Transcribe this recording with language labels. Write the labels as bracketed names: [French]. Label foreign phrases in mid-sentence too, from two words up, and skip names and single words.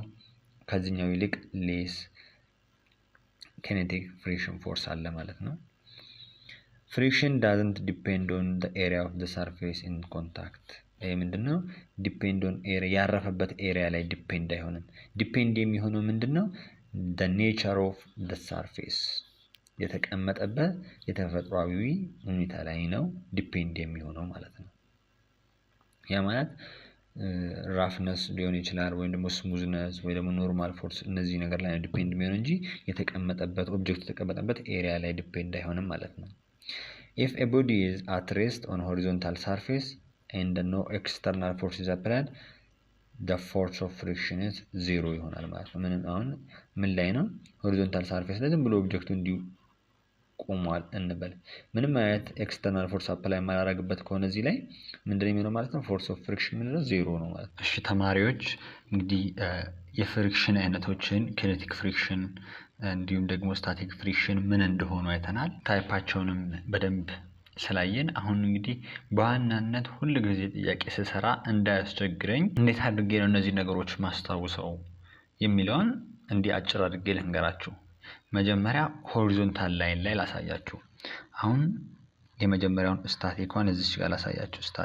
[Amharic] ከዚህኛው ይልቅ [English] less kinetic friction force [Amharic] አለ ማለት ነው። [English] friction doesn't depend on the area of the surface in contact። [Amharic] ይሄ ምንድነው? [English] depend on area፣ [Amharic] ያረፈበት ኤሪያ ላይ ዲፔንድ አይሆንም። ዲፔንድ የሚሆነው ምንድነው? [English] the nature of the surface፣ [Amharic] የተቀመጠበት የተፈጥሯዊ ሁኔታ ላይ ነው ዲፔንድ የሚሆነው ማለት ነው። ያ ማለት ራፍነስ ሊሆን ይችላል ወይም ደግሞ ስሙዝነስ ወይ ደግሞ ኖርማል ፎርስ፣ እነዚህ ነገር ላይ ዲፔንድ የሚሆነው እንጂ የተቀመጠበት ኦብጀክት የተቀመጠበት ኤሪያ ላይ ዲፔንድ አይሆንም ማለት ነው። [English] if a body is at rest on horizontal surface and no external force is applied, the force of friction is 0 [Amharic] ይሆናል ማለት ነው። ምንም አሁን ምን ላይ ነው? [English] horizontal surface [Amharic] ላይ ዝም ብሎ ኦብጀክቱ እንዲሁ ቆሟል እንበል። ምንም አይነት [English] external force apply [Amharic] የማላደርግበት ከሆነ እዚህ ላይ ምንድነው የሚሆነው ማለት ነው? [English] force of friction ምንድነው? [Amharic] 0 ነው ማለት ነው። እሺ ተማሪዎች እንግዲህ የፍሪክሽን አይነቶችን [English] kinetic friction [Amharic] እንዲሁም ደግሞ [English] static friction [Amharic] ምን እንደሆኑ አይተናል። ታይፓቸውንም በደንብ ስላየን አሁን እንግዲህ በዋናነት ሁል ጊዜ ጥያቄ ስሰራ እንዳያስቸግረኝ እንዴት አድርጌ ነው እነዚህ ነገሮች ማስታውሰው የሚለውን እንዲህ አጭር አድርጌ ልንገራችሁ። መጀመሪያ [English] horizontal line [Amharic] ላይ ላሳያችሁ። አሁን የመጀመሪያውን ስታቲክዋን እዚህ ጋር ላሳያችሁ።